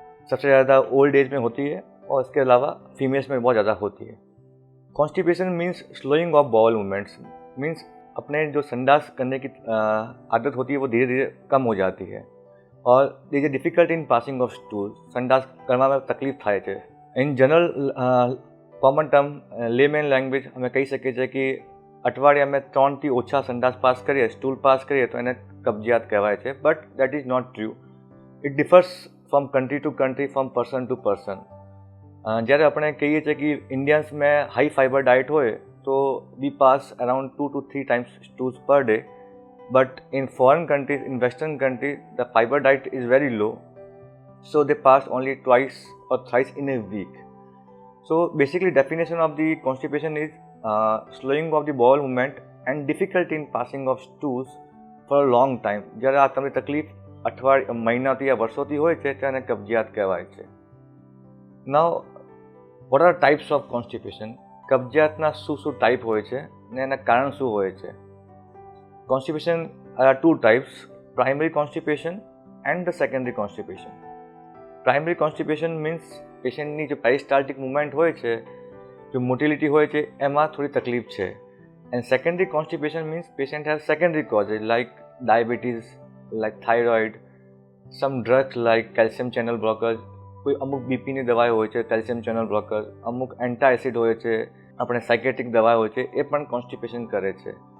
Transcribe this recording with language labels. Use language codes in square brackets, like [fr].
[hi] सबसे ज़्यादा old age में होती है और इसके अलावा फीमेल्स में बहुत ज़्यादा होती है। [en] constipation means slowing of bowel movements, [hi] means अपने जो संडास करने की आदत होती है वो धीरे धीरे कम हो जाती है और [en] is difficult in passing of stool, [gu] संडास करवा में तकलीफ थाय छे। [en] in general common term layman language [gu] અમે કહી શકીએ છીએ કે અઠવાડિયામાં 3 થી ઓછા સંડાસ પાસ કરીએ, સ્ટૂલ પાસ કરીએ તો એને કબજિયાત કહેવાય છે, [en] But that is not true. It differs from country to country, from person to person. [gu] જ્યારે આપણે કહીએ છીએ કે ઇન્ડિયન્સમાં હાઈ ફાઇબર ડાયટ હોય તો [en] We pass around 2 to 3 times stools per day, but in foreign countries, in western countries, the fiber diet is very low, so they pass only twice or thrice in a week. So basically definition of the constipation is slowing of the bowel movement and difficulty in passing of stools for a long time. [gu] જ્યારે આ તમને તકલીફ મહિનાથી યા વર્ષોથી હોય છે તેને કબજિયાત કહેવાય છે. [en] Now what are types of constipation? [gu] કબજિયાતના શું ટાઈપ હોય છે ને એના કારણ શું હોય છે? [en] Constipation are two types: primary constipation and the secondary constipation. Primary constipation means [gu] પેશન્ટની જે પેરિસ્ટાલ્ટિક મુવમેન્ટ હોય છે, જો મોટિલિટી હોય છે એમાં થોડી તકલીફ છે. [en] and secondary constipation means patient has secondary causes like diabetes, like thyroid, some drugs like calcium channel blockers, [gu] કોઈ અમુક બીપીની દવાઓ હોય છે કેલ્શિયમ ચેનલ બ્લોકર, અમુક એન્ટાએસિડ હોય છે, આપણે સાયકેટ્રિક દવા હોય છે, એ પણ કોન્સ્ટિપેશન કરે છે.